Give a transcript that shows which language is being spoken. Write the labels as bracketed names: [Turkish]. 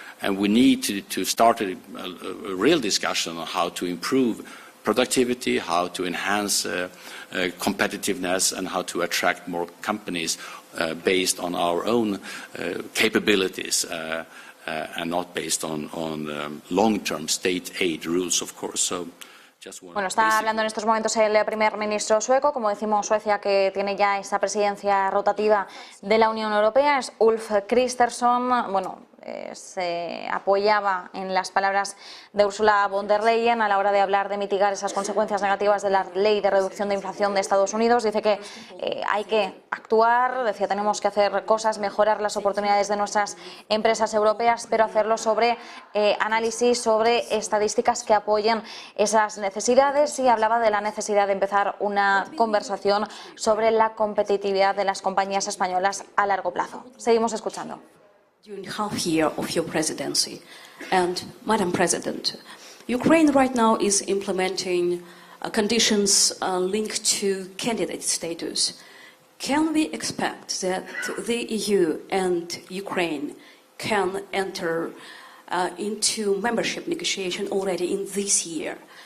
[English] And we need to start a real discussion on how to improve productivity, how to enhance competitiveness, and how to attract more companies based on our own capabilities. And not based on long-term state aid rules, of course. So, [Spanish] bueno, está hablando en estos momentos el primer ministro sueco, como decimos, Suecia, que tiene ya esa presidencia rotativa de la Unión Europea, es Ulf Kristersson. Bueno, se apoyaba en las palabras de Ursula Von Der Leyen a la hora de hablar de mitigar esas consecuencias negativas de la ley de reducción de inflación de Estados Unidos. Dice que hay que actuar, decía, tenemos que hacer cosas, mejorar las oportunidades de nuestras empresas europeas, pero hacerlo sobre análisis, sobre estadísticas que apoyen esas necesidades, y hablaba de la necesidad de empezar una conversación sobre la competitividad de las compañías españolas a largo plazo. Seguimos escuchando. [English] During half year of your presidency, and Madam President, Ukraine right now is implementing conditions linked to candidate status. Can we expect that the EU and Ukraine can enter into membership negotiation already in this year?